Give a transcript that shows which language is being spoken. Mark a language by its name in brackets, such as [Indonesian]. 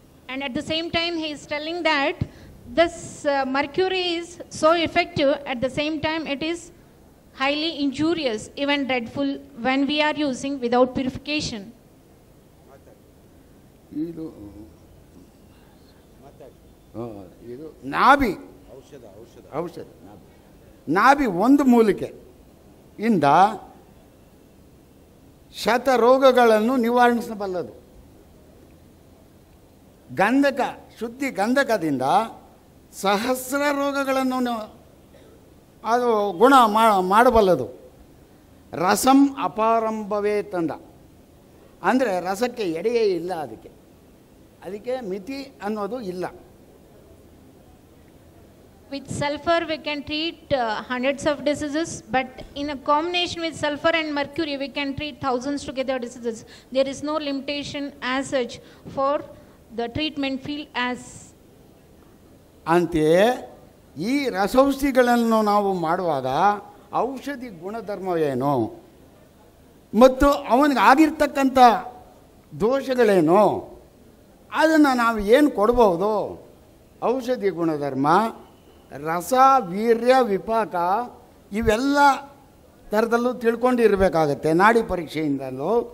[English] And at the same time, he is telling that this mercury is so effective, at the same time it is highly injurious, even dreadful when we are using without purification. [Kannada] ಇದು ನಾಭಿ ಔಷಧ ನಾಭಿ ಒಂದು ಮೂಲಿಕೆ ಇಂದ ಶತ ರೋಗಗಳನ್ನು ನಿವಾರಿಸಬಲ್ಲದು. ಗಂಧಕ ಶುದ್ಧಿ ಗಂಧಕದಿಂದ ಸಹಸ್ರ ರೋಗಗಳನ್ನು ಅದು ಗುಣ ಮಾಡಬಲ್ಲದು. ರಸಂ ಅಪಾರಂಭವೇ ತಂದ ಅಂದರೆ ರಸಕ್ಕೆ ಎಡೆಯೇ ಇಲ್ಲ, ಅದಕ್ಕೆ ಮಿತಿ ಅನ್ನೋದು ಇಲ್ಲ. [English] With sulfur we can treat hundreds of diseases, but in a combination with sulfur and mercury we can treat thousands together diseases. There is no limitation as such for the treatment field as. [Kannada] ಅಂತೆಯೇ ಈ ರಸೌಷಧಿಗಳನ್ನು ನಾವು ಮಾಡುವಾಗ ಔಷಧಿ ಗುಣಧರ್ಮವೇನು ಮತ್ತು ಅವನಿಗೆ ಆಗಿರ್ತಕ್ಕಂಥ ದೋಷಗಳೇನು ಅದನ್ನು ನಾವು ಏನು ಕೊಡ್ಬೋದು. ಔಷಧಿ ಗುಣಧರ್ಮ, ರಸ, ವೀರ್ಯ, ವಿಪಾಕ ಇವೆಲ್ಲ ಥರದಲ್ಲೂ ತಿಳ್ಕೊಂಡಿರಬೇಕಾಗತ್ತೆ ನಾಡಿ ಪರೀಕ್ಷೆಯಿಂದಲೂ.